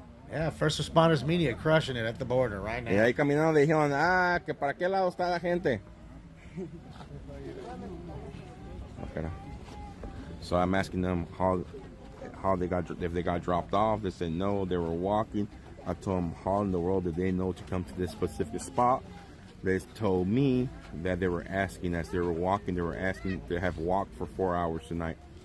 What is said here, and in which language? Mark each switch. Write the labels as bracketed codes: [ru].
[en] Yeah, First Responders Media crushing it at the border right now. [es] Y ahí caminando le dijeron, que para qué lado está la gente. [en] Okay. So I'm asking them how they got, if they got dropped off. They said no, they were walking. I told them how in the world did they know to come to this specific spot. They told me that they were asking as they were walking, they were asking to have walked for 4 hours tonight.